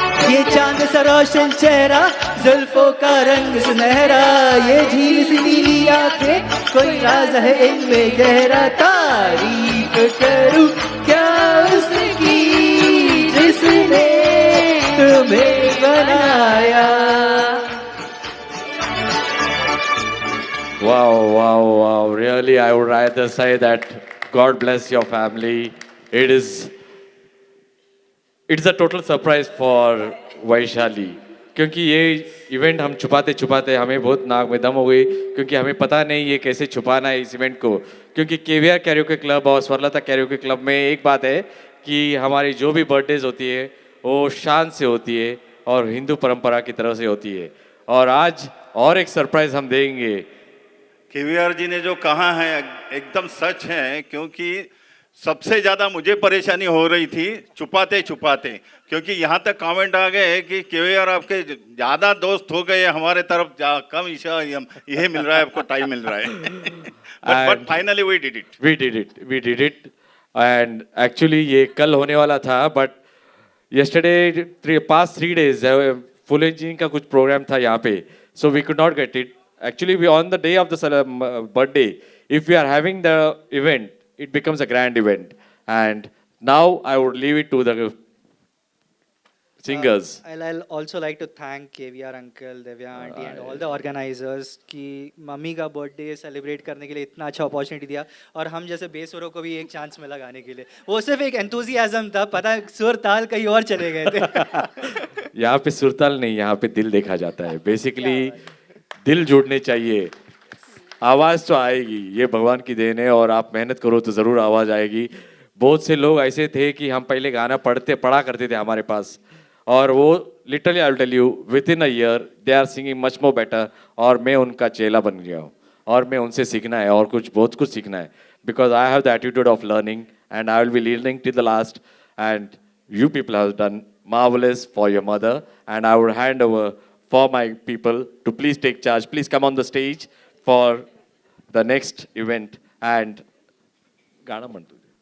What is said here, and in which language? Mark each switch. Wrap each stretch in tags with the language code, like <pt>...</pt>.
<hi>ये चांद सा रोशन चेहरा, जुल्फों का रंग सुनहरा, ये झील सी नीली आंखें, कोई राज है इनमें गहरा, तारीफ करूं क्या उसकी जिसने तुम्हें बनाया।</hi> <en>Wow, wow, wow. Really, I would rather say that God bless your family. It's a total surprise for</en> <hi>Vaishali, क्योंकि ये इवेंट हम छुपाते छुपाते हमें बहुत नाक में दम हो गई, क्योंकि हमें पता नहीं ये कैसे छुपाना है इस इवेंट को। क्योंकि केवीआर कैरियोके क्लब और स्वरलता कैरियोके क्लब में एक बात है कि हमारी जो भी बर्थडेज होती है वो शान से होती है और हिंदू परंपरा की तरह से होती है। और आज और एक सरप्राइज हम देंगे। केवीआर जी ने जो कहा है एकदम सच है, क्योंकि सबसे ज़्यादा मुझे परेशानी हो रही थी छुपाते छुपाते, क्योंकि यहाँ तक कमेंट आ गए कि केवीआर आपके ज़्यादा दोस्त हो गए, हमारे तरफ कम यही मिल रहा है, आपको टाइम मिल रहा है।</hi> <en>but finally we did it</en> <hi>and actually ये कल होने वाला था, but</hi> <en>yesterday past 3 days</en> <hi>full engineering का कुछ प्रोग्राम था यहाँ पे,</hi> <en>so we could not get it. Actually, we on the day of the birthday, if we are having the event, it becomes a grand event. And now I would leave it to the singers. I'll also like to thank KVR uncle, Devya auntie and all the organizers</en> <hi>कि mummy का birthday celebrate करने के लिए इतना अच्छा opportunity दिया, और हम जैसे बेसुरों को भी एक चांस मिला गाने के लिए। वो सिर्फ एक एंथुजियाज्म था, पता सुर ताल कहीं और चले गए थे। यहाँ पे सुरताल नहीं, यहाँ पे दिल देखा जाता है। बेसिकली दिल जुड़ने चाहिए, आवाज़ तो आएगी, ये भगवान की देन है और आप मेहनत करो तो ज़रूर आवाज़ आएगी। बहुत से लोग ऐसे थे कि हम पहले गाना पढ़ा करते थे हमारे पास, और वो literally</hi> <en>I will tell you within a year they are singing much more better,</en> <hi>और मैं उनका चेला बन गया हूँ और मैं उनसे सीखना है और बहुत कुछ सीखना है,</hi> <en>Because I have the attitude of learning and I will be learning till the last, and you people have done marvelous for your mother, and I would hand over for my people to please take charge. Please come on the stage for the next event. And Gana Mantu.</en>